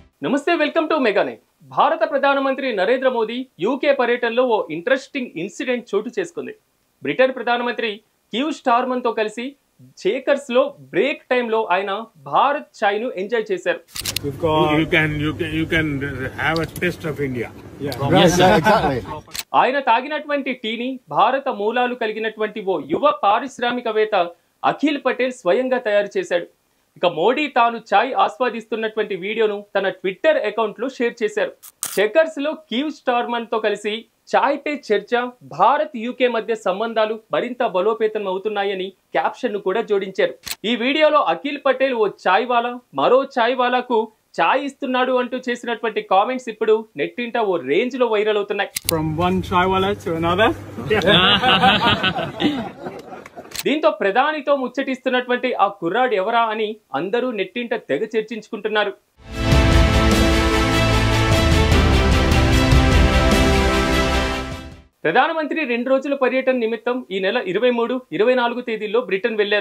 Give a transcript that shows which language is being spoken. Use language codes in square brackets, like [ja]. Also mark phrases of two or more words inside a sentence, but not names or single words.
[en] నమస్తే, welcome to మెగానే. [te] భారత ప్రధానమంత్రి నరేంద్ర మోదీ యూకే పర్యటనలో ఓ [en] interesting incident [te] చోటు చేసుకుంది. బ్రిటన్ ప్రధానమంత్రి కీర్ స్టార్మర్ తో కలిసి చేకర్స్ లో [en] break timeలో [te] ఆయన భారత్ చాయ్ ను ఎంజాయ్ చేశారు. [en] You can have a taste of India. [te] ఆయన తాగినటువంటి టీని భారత మూలాలు కలిగినటువంటి ఓ యువ పారిశ్రామికవేత్త అఖిల్ పటేల్ స్వయంగా తయారు చేశాడు. ఇక మోడీ తాను చాయ్ ఆస్వాదిస్తున్నటువంటి వీడియోను తన [en] Twitter account [te] లో షేర్ చేశారు. చెకర్స్ లో కీర్ స్టార్మర్ తో కలిసి [hi] चाय पे चर्चा, [te] భారత్ యూకే మధ్య సంబంధాలు మరింత బలోపేతం అవుతున్నాయని క్యాప్షన్ ను కూడా జోడించారు. ఈ వీడియోలో అఖిల్ పటేల్ ఓ [hi] चाय वाला [te] మరో [hi] चाय वालाकु [te] చాయ్ ఇస్తున్నాడు అంటూ చేసినటువంటి కామెంట్స్ ఇప్పుడు నెట్టింట ఓ రేంజ్ లో వైరల్ అవుతున్నాయి. [en] From one [hi] चाय वाला [en] to another. [te] దీంతో ప్రధానితో ముచ్చటిస్తున్నటువంటి ఆ కుర్రాడు ఎవరా అని అందరూ నెట్టింట తెగ చర్చించుకుంటున్నారు. ప్రధానమంత్రి 2 రోజుల పర్యటన నిమిత్తం ఈ నెల 23, 24 తేదీల్లో బ్రిటన్ వెళ్లారు.